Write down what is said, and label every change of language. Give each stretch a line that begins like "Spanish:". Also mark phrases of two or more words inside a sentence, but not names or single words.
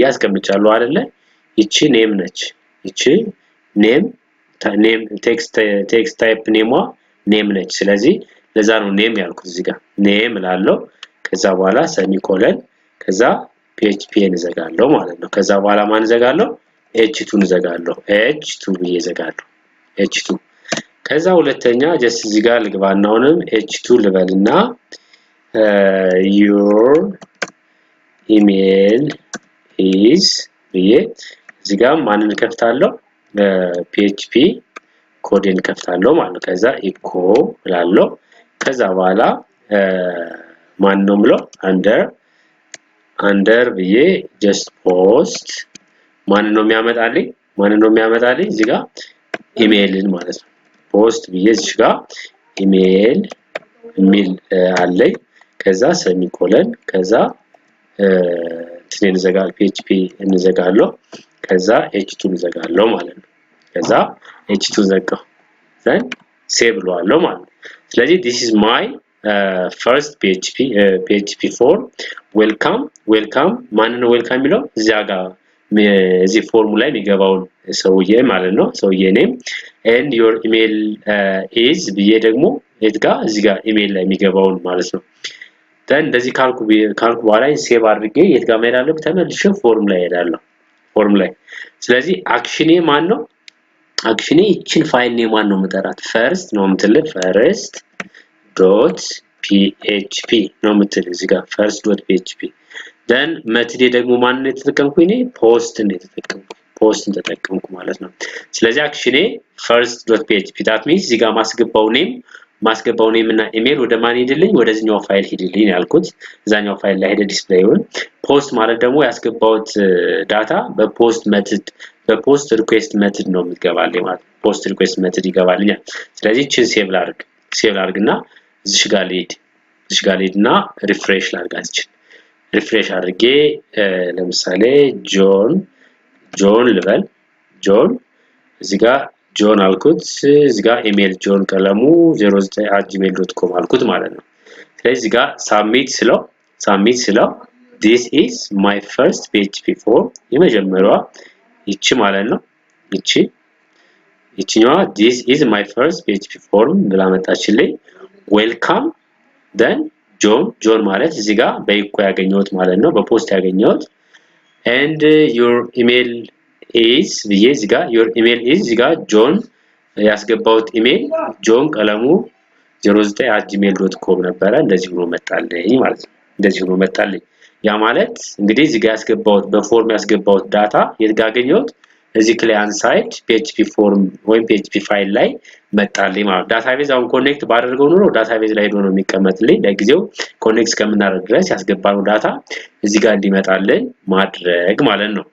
Amharic: አስቀምጫለሁ አይደለ ይቺ ኔም ነች ይቺ
English: name text type name
Amharic: ነች ስለዚህ ለዛ ነው ኔም ያልኩት እዚህ ጋር ኔም እላለሁ ከዛ በኋላ ሰሚኮለን ከዛ phpን ዘጋለሁ ማለት ነው ከዛ በኋላ ማን ዘጋለሁ h2ን ዘጋለሁ h2 ብዬ ዘጋለሁ h2 ከዛ ሁለተኛ just እዚህ ጋር ልግባና አሁንም h2 ልበልና your
English: email is
Amharic: ብዬ እዚህ ጋር ማንን ከፍታለሁ php ኮድን ከፍታለሁ ማለት ነው ከዛ echo እላለሁ ከዛ በኋላ ማን ነው ምለው under ብዬ
English: just post
Amharic: ማን ነው የሚያመጣልኝ እዚህ ጋር ኢሜይልን ማለት ነው ፖስት ብዬ እዚህ ጋር ኢሜይል ሚል አለኝ ከዛ ሰሚኮለን ከዛ እንዘጋል PHP እንዘጋለው ከዛ h2 እንዘጋለው ማለት ነው ከዛ h2 ዘጋው then ሴቭ ብለዋለው ማለት ነው ስለዚህ
English: this is my first PHP form welcome
Amharic: ማን ነው welcome የሚለው እዚያ ጋር እዚህ ፎርሙ ላይ የሚገባውን ሰውዬ ማለት ነው ሰውዬ ኔም
English: and your email is
Amharic: ብዬ ደግሞ እዚህ ጋር ኢሜል ላይ የሚገባውን ማለት ነው then እንደዚህ ካልኩ በኋላ ሴቭ አድርጌ የት ጋር መሄዳለሁ ተመልሼ ፎርም ላይ ሄዳለሁ ፎርም ላይ ስለዚህ አክሽኔ ማን ነው አክሽኔ እቺን ፋይል ኔም ማን ነው መጠራት first ነው የምትል first.php ነው የምትል እዚህ ጋር first.php then ሜተድ ደግሞ ማን ነው የተጠቀምኩኝ እኔ ፖስት ተጠቀምኩ ማለት ነው ስለዚህ አክሽኔ first.php
English: that means
Amharic: እዚህ ጋር ማስገባው ኔም እና ኢሜል ወደ ማን ሄድልኝ ወደዚህኛው ፋይል ሄድልኝ ያልኩት እዛኛው ፋይል ላይ ሄደ ዲስፕሌይውን ፖስት ማለት ደግሞ ያስገባውት ዳታ በፖስት ሪኩዌስት ሜተድ ነው የሚገባልኝ ማለት
English: post request method
Amharic: ይገባልኛል ስለዚህ እቺን ሴቭ ላድርግና እዚህ ጋር ልሂድና ሪፍሬሽ ላድርጋት ሪፍሬሽ አድርጌ ለምሳሌ ጆን ልበል ጆን እዚህ ጋር ጆን አልኩት እዚህ ጋር ኢሜል ጆን ቀለሙ 09@gmail.com አልኩት ማለት ነው ስለዚህ እዚህ ጋር ሳብሚት ስለው
English: this is my first PHP form
Amharic: የመጀመሪያዋ ይቺ ማለት ነው ይቺኛዋ
English: this is my first PHP form
Amharic: ብላ መጣችልኝ welcome then ጆን ማለት እዚህ ጋር በኢኮ ያገኘሁት ማለት ነው በፖስት ያገኘሁት
English: and your email is
Amharic: ብዬ እዚህ ጋር
English: your email is
Amharic: እዚህ ጋር ጆን ያስገባውት ኢሜል ጆን ቀለሙ 09@gmail.com ነበረ እንደዚህ ሆኖ መጣልኝ ማለት ነው እንደዚህ ሆኖ መጣልኝ ያ ማለት እንግዲህ እዚህ ጋር ያስገባውት በፎርም ያስገባውት ዳታ የታገኘሁት እዚህ
English: client side PHP form
Amharic: ወይም
English: PHP file
Amharic: ላይ መጣልኝ ማለት ዳታቤዝ አሁን ኮኔክት ባደርገው ኖሮ ዳታቤዝ ላይ ሄዶ ነው የሚቀመጥልኝ ለጊዜው ኮኔክት እስከምናደርግ ድረስ ያስገባነው ዳታ እዚህ ጋር እንዲመጣልኝ ማድረግ ማለት ነው